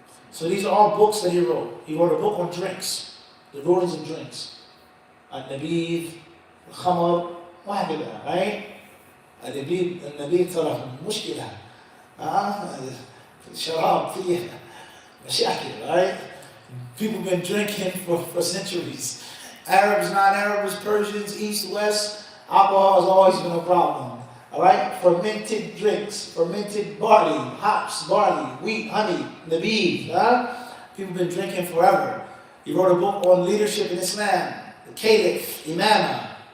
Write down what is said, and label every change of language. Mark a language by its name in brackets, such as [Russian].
[English] So these are all books that he wrote. He wrote a book on drinks, the rulings of drinks. [Arabic] Al-Nabid, Al-Khamar, وهكذا, right? النبيذ ترى مشكلة. الشراب فيه مشاكل, [English] right? People have been drinking for centuries. Arabs, non-Arabs, Persians, East, West, alcohol has always been a problem. Alright? Fermented drinks, fermented barley, hops, barley, wheat, honey, nabid. People have been drinking forever. He wrote a book on leadership in Islam, the Caliph, Imam.